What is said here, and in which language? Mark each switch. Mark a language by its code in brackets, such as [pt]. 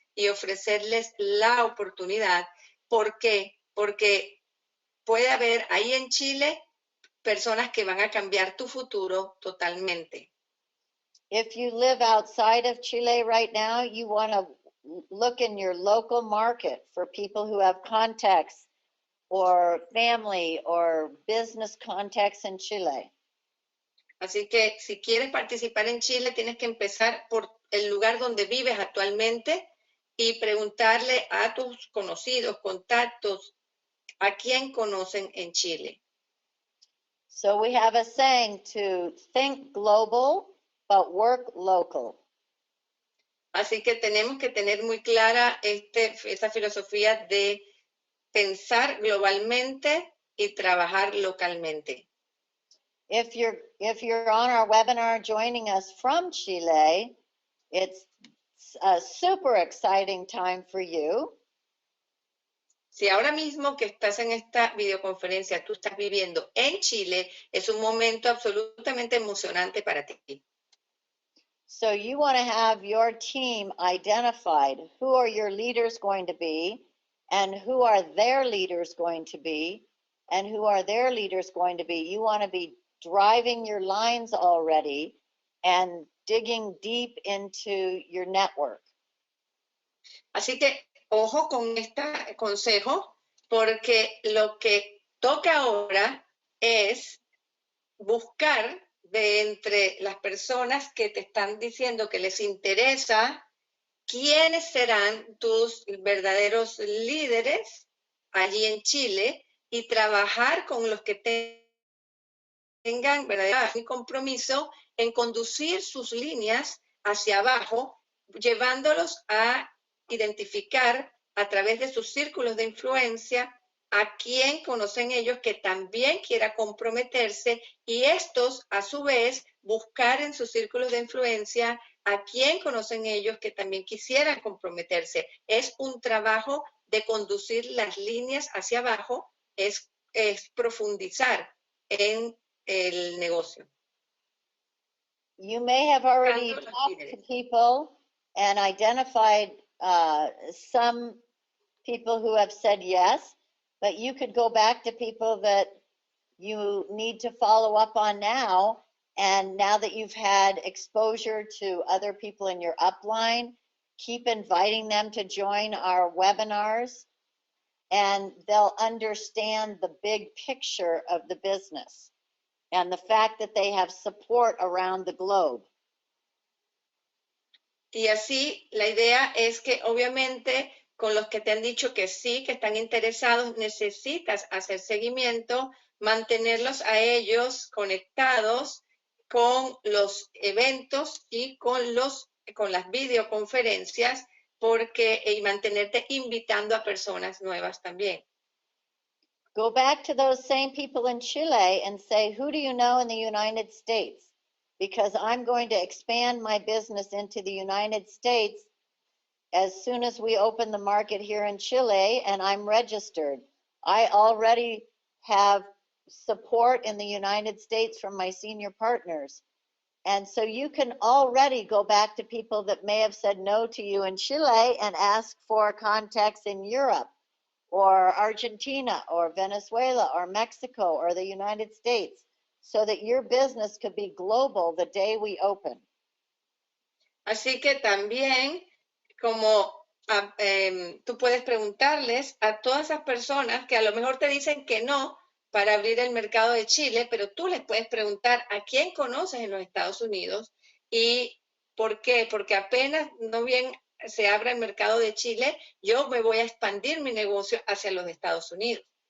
[es] y ofrecerles la oportunidad. ¿Por qué? Porque puede haber ahí en Chile personas que van a cambiar tu futuro totalmente. [en] If you live outside of Chile right now, you want to look in your local market for people who have contacts or family or business contacts in Chile. [es] Así que si quieres participar en Chile, tienes que empezar por el lugar donde vives actualmente y preguntarle a tus conocidos, contactos, a quién conocen en Chile. [en] So we have a saying to think global, but work local. [es] Así que tenemos que tener muy clara esta filosofía de pensar globalmente y trabajar localmente. [en] If you're on our webinar joining us from Chile, it's a super exciting time for you. [es] Si ahora mismo que estás en esta videoconferencia, tú estás viviendo en Chile, es un momento absolutamente emocionante para ti. [en] So you want to have your team identified. Who are your leaders going to be, and who are their leaders going to be, and who are their leaders going to be? You want to be driving your lines already and digging deep into your network. [es] Así que ojo con este consejo, porque lo que toca ahora es buscar de entre las personas que te están diciendo que les interesa quiénes serán tus verdaderos líderes allí en Chile y trabajar con los que tengan verdadero compromiso en conducir sus líneas hacia abajo, llevándolos a identificar a través de sus círculos de influencia a quién conocen ellos que también quiera comprometerse y estos a su vez buscar en sus círculos de influencia a quién conocen ellos que también quisieran comprometerse. Es un trabajo de conducir las líneas hacia abajo, es profundizar en el negocio. [en] You may have already talked to people and identified some people who have said yes, but you could go back to people that you need to follow up on now. And now that you've had exposure to other people in your upline, keep inviting them to join our webinars, and they'll understand the big picture of the business and the fact that they have support around the globe. [es] Y así la idea es que obviamente con los que te han dicho que sí, que están interesados, necesitas hacer seguimiento, mantenerlos a ellos conectados con los eventos y con las videoconferencias y mantenerte invitando a personas nuevas también. [en] Go back to those same people in Chile and say, who do you know in the United States? Because I'm going to expand my business into the United States as soon as we open the market here in Chile, and I'm registered. I already have support in the United States from my senior partners. And so you can already go back to people that may have said no to you in Chile and ask for contacts in Europe or Argentina or Venezuela or Mexico or the United States, so that your business could be global the day we open. [es] Así que también, como tú puedes preguntarles a todas esas personas que a lo mejor te dicen que no para abrir el mercado de Chile, pero tú les puedes preguntar a quién conoces en los Estados Unidos y por qué, porque apenas no bien se abra el mercado de Chile, yo me voy a expandir mi negocio hacia los Estados Unidos.